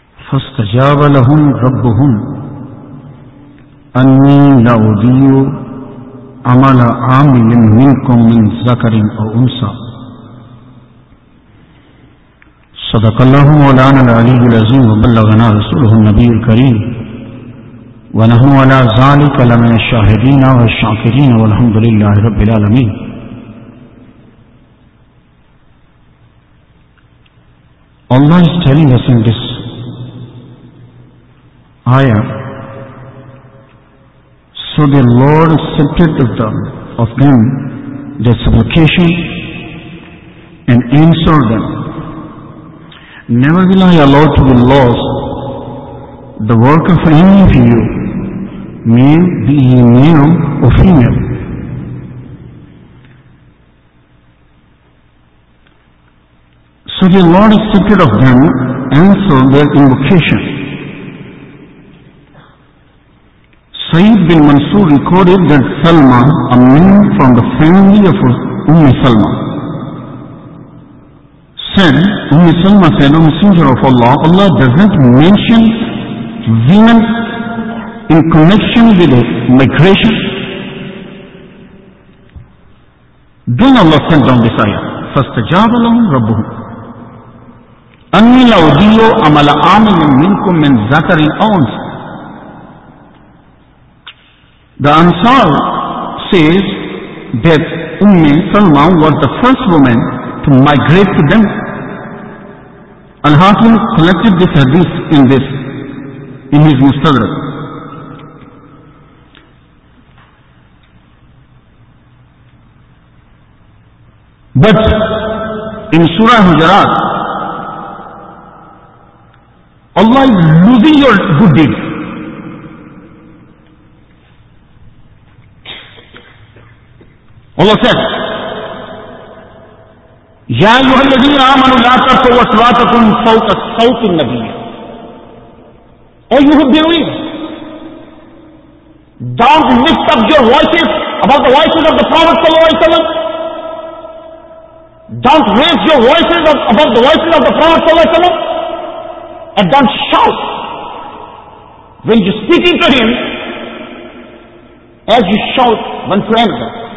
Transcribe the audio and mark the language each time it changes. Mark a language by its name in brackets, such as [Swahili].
[Arabic] فاستجاب لهم ربهم أني لا أضيع عمل عامل منكم من ذكر أو أنثى صدق الله مولانا العلي العظيم وبلغنا رسوله النبي الكريم ونحن على ذلك لمن الشاهدين والشاكرين والحمد لله رب العالمين. [English] Allah is telling us in this ayah, so the Lord accepted of them their supplication and answered them. Never will I allow to be lost the work of any of you, male be he male or female. So the Lord accepted of them answered their invocation. Sa'id bin Mansur recorded that Salma, a man from the family of Umm Salma, said, Umm Salma said, O Messenger of Allah, Allah doesn't mention women in connection with migration. Then Allah sent down this ayah, [Arabic] فَاسْتَجَابَ لَهُمْ رَبُّهُمْ أَنِّي لَأُضِيعُ عَمَلَ عَامِلٍ مِنْكُمْ مِنْ ذَكَرٍ أَوْ أُنْثَى. [English] The Ansar says that Umm Salma was the first woman to migrate to them. Al-Hakim collected this hadith in his Mustadrak. But in Surah Hujarat, Allah is losing your good deeds. Allah said, [Arabic] يَا أَيُّهَا الَّذِينَ آمَنُوا لَا تَرْفَعُوا أَصْوَاتَكُمْ فَوْقَ صَوْتِ النَّبِيِّ. [English] Oh, you have believed, don't lift up your voices above the voices of the Prophet sallallahu alaihi wasallam. Don't raise your voices above the voices of the Prophet sallallahu alaihi wasallam. And don't shout when you speak to him as you shout when to another.